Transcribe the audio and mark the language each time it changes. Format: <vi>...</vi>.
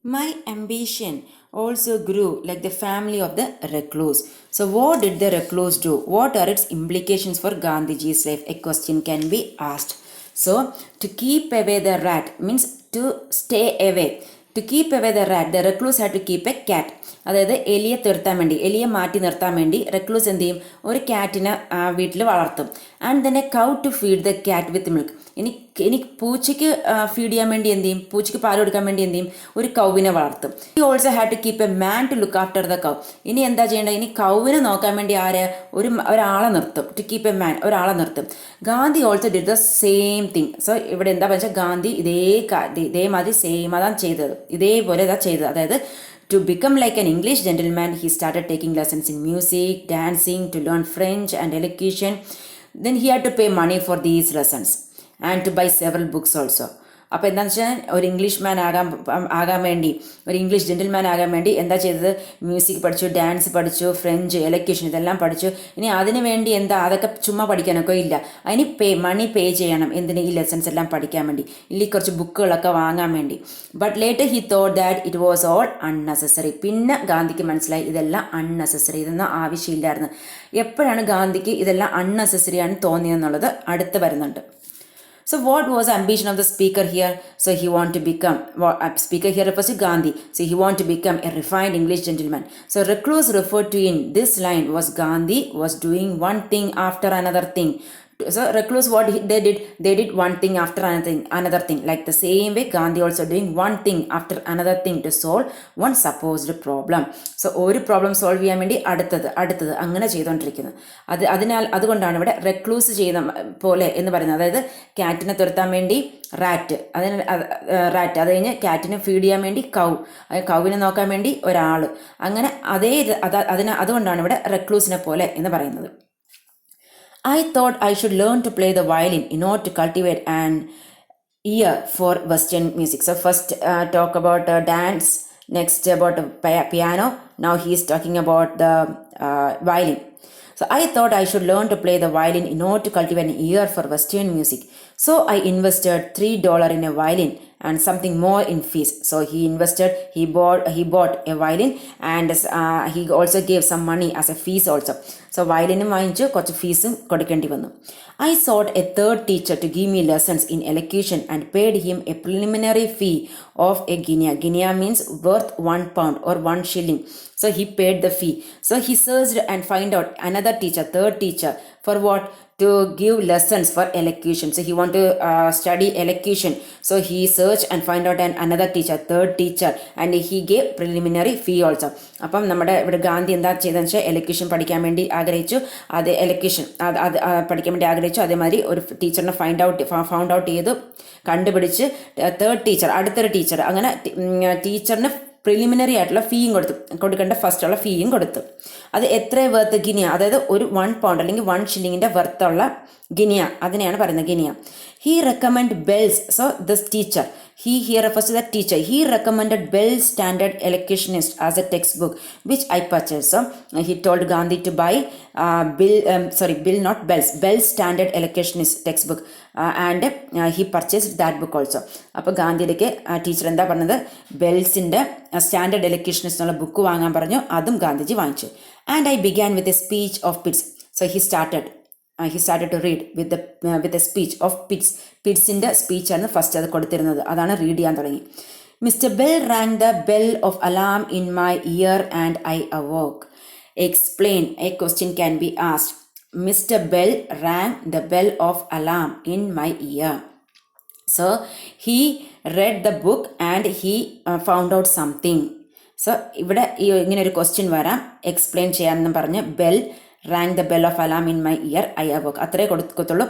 <en>My ambition also grew like the family of the recluse. So what did the recluse do? What are its implications for Gandhiji's life? A question can be asked. So to keep away the rat means to stay away. To keep away the rat, the recluse had to keep a cat.</en> <ml>അതായത് എലിയെ തീർത്താൻ വേണ്ടി, എലിയെ മാറ്റി നിർത്താൻ വേണ്ടി റെക്ലൂസ് എന്ത് ചെയ്യും? ഒരു ക്യാറ്റിനെ വീട്ടിൽ വളർത്തും.</ml> <en>And then a cow to feed the cat with milk.</en> <ml>ഇനി പൂച്ചയ്ക്ക് ഫീഡ് ചെയ്യാൻ വേണ്ടി എന്ത് ചെയ്യും? പൂച്ചയ്ക്ക് പാൽ കൊടുക്കാൻ വേണ്ടി എന്ത് ചെയ്യും? ഒരു കൗവിനെ വളർത്തും.</ml> <en>He also had to keep a man to look after the cow.</en> <ml>ഇനി എന്താ ചെയ്യേണ്ടത്? ഇനി കൗവിനെ നോക്കാൻ വേണ്ടി ഒരാളെ നിർത്തും.</ml> <en>to keep a man,</en> <ml>ഒരാളെ നിർത്തും.</ml> <en>Gandhi also did the same thing.</en> <ml>So ഇവിടെ എന്താ വെച്ചാൽ ഗാന്ധി ഇതേമാതിരി സെയിം അതാണ് ചെയ്തത്, ഇതേപോലെ ഇതാ ചെയ്തത്.</ml> <en>അതായത് to become like an English gentleman, he started taking lessons in music, dancing, to learn French and elocution. Then he had to pay money for these lessons and to buy several books also.</en> <ml>അപ്പോൾ എന്താണെന്ന് വെച്ചാൽ ഒരു English ആകാൻ വേണ്ടി, ഒരു English gentleman ആകാൻ വേണ്ടി എന്താ ചെയ്തത്? മ്യൂസിക് പഠിച്ചു, ഡാൻസ് പഠിച്ചു, ഫ്രഞ്ച്, എലക്യൂഷൻ ഇതെല്ലാം പഠിച്ചു. ഇനി അതിന് വേണ്ടി അതൊക്കെ ചുമ്മാ പഠിക്കാനൊക്കെ ഇല്ല. അതിന് മണി പേ ചെയ്യണം. എന്തിന്? ഈ ലെസൺസ് എല്ലാം പഠിക്കാൻ വേണ്ടി, ഇല്ലെങ്കിൽ കുറച്ച് ബുക്കുകളൊക്കെ വാങ്ങാൻ വേണ്ടി.</ml> <en>But later he thought that it was all unnecessary.</en> <ml>പിന്നെ ഗാന്ധിക്ക് മനസ്സിലായി ഇതെല്ലാം അൺനെസസറി, ഇതൊന്നും ആവശ്യമില്ലായിരുന്നു. എപ്പോഴാണ് ഗാന്ധിക്ക് ഇതെല്ലാം അൺനെസസറി ആണ് തോന്നിയെന്നുള്ളത് അടുത്ത് വരുന്നുണ്ട്.</ml> <en>So what was the ambition of the speaker here? So he wanted to become, speaker here refers to Gandhi. So he wanted to become a refined English gentleman. So recluse referred to in this line was Gandhi was doing one thing after another thing. So recluse, what they did one thing after another thing. Like the same way Gandhi also doing one thing after another thing to solve one supposed problem.</en> <ml>So ഒരു problem solve ചെയ്യാൻ വേണ്ടി അടുത്തത് അങ്ങനെ ചെയ്തുകൊണ്ടിരിക്കുന്നത്. അതുകൊണ്ടാണ് ഇവിടെ റെക്ലൂസ് ചെയ്ത പോലെ എന്ന് പറയുന്നത്. അതായത് ക്യാറ്റിനെ തുരത്താൻ വേണ്ടി റാറ്റ്, അത് കഴിഞ്ഞ് ക്യാറ്റിനെ ഫീഡ് ചെയ്യാൻ വേണ്ടി കൗവിനെ നോക്കാൻ വേണ്ടി ഒരാൾ, അങ്ങനെ അതുകൊണ്ടാണ് ഇവിടെ റെക്ലൂസിനെ പോലെ എന്ന് പറയുന്നത്.</ml> <en>I thought I should learn to play the violin in order to cultivate an ear for Western music. So first talk about dance, next about piano. Now he is talking about the violin. So I thought I should learn to play the violin in order to cultivate an ear for Western music. So I invested $3 in a violin and something more in fees. So he bought a violin and he also gave some money as a fees also.</en> <ml>So violin വാങ്ങിച്ചു, കുറച്ച് ഫീസും കൊടുക്കേണ്ടി വന്നു.</ml> <en>I sought a third teacher to give me lessons in elocution and paid him a preliminary fee of a guinea. Guinea means worth £1 or 1 shilling. So he paid the fee. So he searched and find out another teacher, third teacher, for what? To give lessons for elocution. So he want to study elocution. So he searched and find out another teacher, third teacher, and he gave preliminary fee also.</en> <ml>അപ്പം നമ്മുടെ ഇവിടെ ഗാന്ധി എന്താ ചെയ്തതെന്ന് വെച്ചാൽ elocution പഠിക്കാൻ വേണ്ടി ആഗ്രഹിച്ചു. അത് എലക്യൂഷൻ അത് പഠിക്കാൻ വേണ്ടി ആഗ്രഹിച്ചു. അതേമാതിരി ഒരു ടീച്ചറിനെ ഫൗണ്ട് ഔട്ട് ചെയ്തു, കണ്ടുപിടിച്ച് തേർഡ് ടീച്ചർ, അടുത്തൊരു ടീച്ചർ, അങ്ങനെ ടീച്ചറിന് പ്രിലിമിനറി ആയിട്ടുള്ള ഫീയും കൊടുക്കേണ്ട ഫസ്റ്റുള്ള ഫീയും കൊടുത്തു. അത് എത്ര വർത്ത്? ഗിനിയ, അതായത് ഒരു £1 അല്ലെങ്കിൽ 1 shillingൻ്റെ വർത്തുള്ള ഗിനിയ, അതിനെയാണ് പറയുന്നത് guinea.</ml> <en>He recommended Bell's, so this teacher, he here refers to that teacher. He recommended Bell's Standard Elocutionist as a textbook, which I purchased. So he told Gandhi to buy Bell's Standard Elocutionist textbook, and he purchased that book also.</en> <ml>അപ്പോൾ ഗാന്ധിയിലേക്ക് teacher എന്താ പറഞ്ഞത്? ബെൽസിൻ്റെ standard എലക്യൂഷനിസ്റ്റ് എന്നുള്ള book വാങ്ങാൻ പറഞ്ഞു. അതും ഗാന്ധിജി വാങ്ങിച്ചു.</ml> <en>And I began with a speech of Pitts. So he started to read with a speech of Pitts.</en> <ml>പിറ്റ്സിൻ്റെ സ്പീച്ചാണ് first അത് കൊടുത്തിരുന്നത്, അതാണ് റീഡ് ചെയ്യാൻ തുടങ്ങി.</ml> <en>Mr. Bell rang the bell of alarm in my ear and I awoke. Explain. A question can be asked. Mr. Bell rang the bell of alarm in my ear. So he read the book and he found out something.</en> <ml>So ഇവിടെ ഇങ്ങനെ ഒരു question വരാം, explain ചെയ്യാമെന്ന് പറഞ്ഞ്</ml> <en>bell rang the bell of alarm in my ear I awoke,</en> <ml>അത്രേ കൊടുക്കത്തുള്ളൂ.</ml>